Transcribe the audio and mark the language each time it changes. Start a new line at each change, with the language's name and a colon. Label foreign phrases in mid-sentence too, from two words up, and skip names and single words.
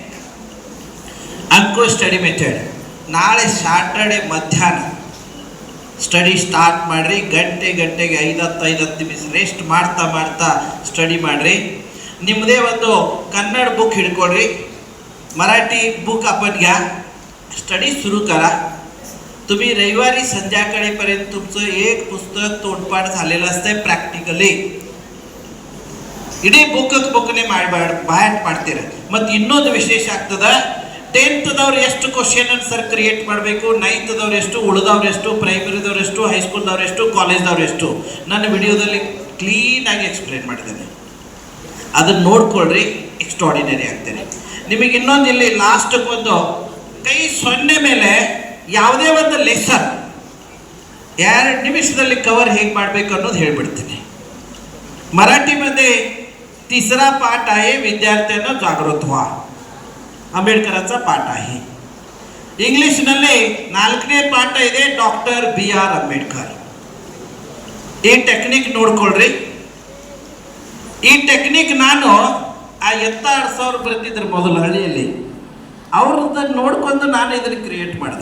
Kannada: ಅಂಕು
English: study method
Kannada: ನಾಳೆ
English: Saturday
Kannada: ಮಧ್ಯಾಹ್ನ
English: study start
Kannada: ಮಾಡಿರಿ. ಗಂಟೆಗೆ 5-10 ನಿಮಿಷ ರೆಸ್ಟ್ ಮಾಡ್ತಾ ಸ್ಟಡಿ ಮಾಡಿರಿ.
Marathi: ನಿಮ್ಮದೇ ಒಂದು ಕನ್ನಡ ಬುಕ್ ಹಿಡ್ಕೊಳ್ರಿ,
English: Marathi book
Marathi: अपन घ्या, स्टडी सुरू करा. तुम्ही रविवारी संध्याकाळीपर्यंत तुमचं एक पुस्तक तोंडपाठ झालेलं असतंय प्रॅक्टिकली.
Kannada: ಇಡೀ ಬುಕ್ನೇ ಬಾಯಟ್ ಮಾಡ್ತೀರ. ಮತ್ತು ಇನ್ನೊಂದು ವಿಶೇಷ ಆಗ್ತದ, 10th ಎಷ್ಟು
English: question answer create
Kannada: ಮಾಡಬೇಕು, 9th ಎಷ್ಟು, ಉಳಿದವ್ರು ಎಷ್ಟು, ಪ್ರೈಮರಿದವ್ರು ಎಷ್ಟು, ಹೈಸ್ಕೂಲ್ದವ್ರು ಎಷ್ಟು, ಕಾಲೇಜ್ದವ್ರು ಎಷ್ಟು, ನನ್ನ ವಿಡಿಯೋದಲ್ಲಿ
English: clean explain
Kannada: ಮಾಡಿದ್ದೇನೆ. ಅದನ್ನು ನೋಡ್ಕೊಳ್ರಿ, ಎಕ್ಸ್ಟ್ರಾಡಿನರಿ ಆಗ್ತೇನೆ. ನಿಮಗೆ ಇನ್ನೊಂದು ಇಲ್ಲಿ ಲಾಸ್ಟ್ಗೊಂದು ಕೈ 0 ಮೇಲೆ ಯಾವುದೇ ಒಂದು
English: lesson 2 minutes cover
Kannada: ಹೇಗೆ ಮಾಡಬೇಕು ಅನ್ನೋದು ಹೇಳ್ಬಿಡ್ತೀನಿ.
Marathi: मराठीमध्ये 3रा पाठ आहे विद्यार्थ्यांना जागृत व्हा, आंबेडकरांचा पाठ आहे.
Kannada: ಇಂಗ್ಲಿಷ್ನಲ್ಲಿ 4ನೇ ಪಾಠ ಇದೆ ಡಾಕ್ಟರ್ BR ಅಂಬೇಡ್ಕರ್. ಈ ಟೆಕ್ನಿಕ್ ನೋಡ್ಕೊಳ್ರಿ. ಈ ಟೆಕ್ನಿಕ್ ನಾನು ಆ 7000 ಬರ್ತಿದ್ರು ಮೊದಲು ಹಳ್ಳಿಯಲ್ಲಿ, ಅವ್ರದ್ದು ನೋಡ್ಕೊಂಡು ನಾನು ಇದನ್ನು ಕ್ರಿಯೇಟ್ ಮಾಡಿದೆ.